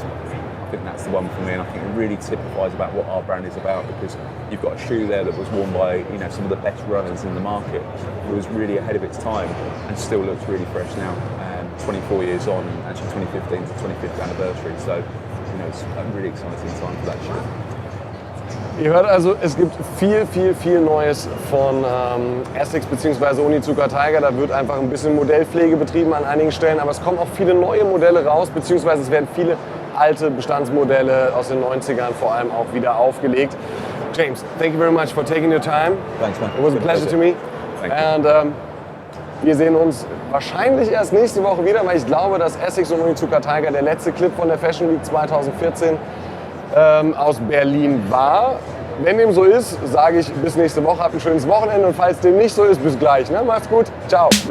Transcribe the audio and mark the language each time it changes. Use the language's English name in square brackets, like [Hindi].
[English] I think that's the one for me, and I think it really typifies about what our brand is about, because you've got a shoe there that was worn by, you know, some of the best runners in the market. It was really ahead of its time and still looks really fresh now. 24 years on, actually 2015 to 25th anniversary. So, you know, it's a really exciting time for that shoe. [German] Ihr hört also, es gibt viel Neues von Asics bzw. Onitsuka Tiger. Da wird einfach ein bisschen Modellpflege betrieben an einigen Stellen, aber es kommen auch viele neue Modelle raus, beziehungsweise es werden viele alte Bestandsmodelle aus den 90ern vor allem auch wieder aufgelegt. [English] James, thank you very much for taking your time. Thanks, man. It was a pleasure to me. Thank you. [German] And wir sehen uns wahrscheinlich erst nächste Woche wieder, weil ich glaube, dass Asics und Onitsuka Tiger der letzte Clip von der Fashion Week 2014 aus Berlin war. Wenn dem so ist, sage ich bis nächste Woche, habt ein schönes Wochenende, und falls dem nicht so ist, bis gleich. Ne? Macht's gut, ciao.